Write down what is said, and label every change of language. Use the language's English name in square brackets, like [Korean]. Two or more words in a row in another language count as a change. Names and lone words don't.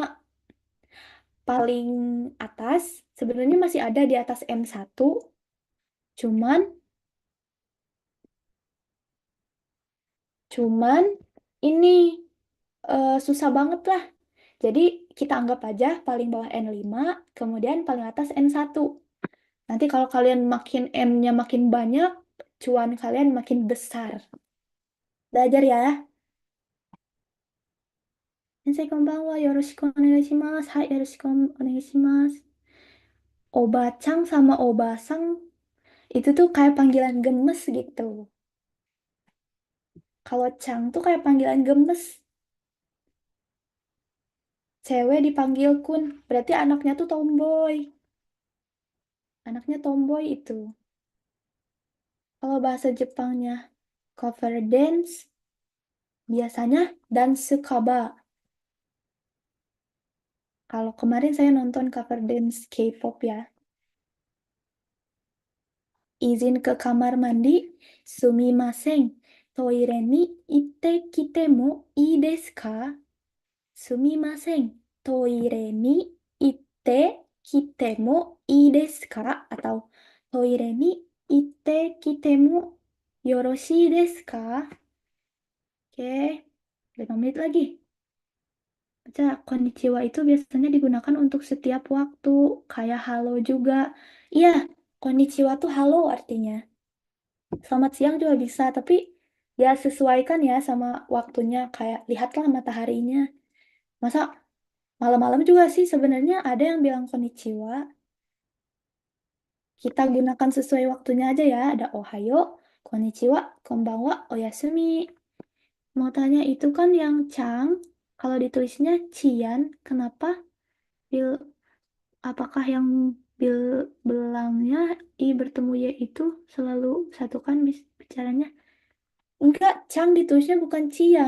[Indonesian] Paling atas sebenarnya masih ada di atas N1, cuman cuman ini susah banget lah. Jadi kita anggap aja paling bawah N5, kemudian paling atas N1. Nanti kalau kalian makin M-nya makin banyak, cuan kalian makin besar. Belajar ya. [Japanese] 先生 こんばんは、よろしくお願いします. はい、よろしくお願いします. [Indonesian] Obacang sama obasang itu tuh kayak panggilan gemes gitu. Kalau Chang tuh kayak panggilan gemes. Cewek dipanggil kun, berarti anaknya tuh tomboy. Anaknya tomboy itu. Kalau bahasa Jepangnya [English] cover dance, [Indonesian] biasanya [English] dance cover. [Indonesian] Kalau kemarin saya nonton [English] cover dance [Indonesian] K-pop ya. Izin ke kamar mandi, [Japanese] すみません. トイレに行ってきてもいいですか? すみません. トイレに行ってきてもいいですか? Atau トイレに行ってきてもよろしいですか? [Indonesian] Oke, 5 menit lagi. Baca konnichiwa itu biasanya digunakan untuk setiap waktu, kayak halo juga. Iya, konnichiwa tuh halo artinya. Selamat siang juga bisa, tapi ya sesuaikan ya sama waktunya. Kayak lihatlah mataharinya. Masa malam-malam juga sih sebenarnya ada yang bilang konnichiwa. Kita gunakan sesuai waktunya aja ya. [Japanese] Ada おはよう、こんにちは、こんばんは、おやすみ. [Indonesian] Mau tanya itu kan yang Chang, kalau ditulisnya Cian, kenapa bil apakah yang belangnya I bertemu Y itu selalu satukan bicaranya? Enggak, Chang ditulisnya bukan Cian.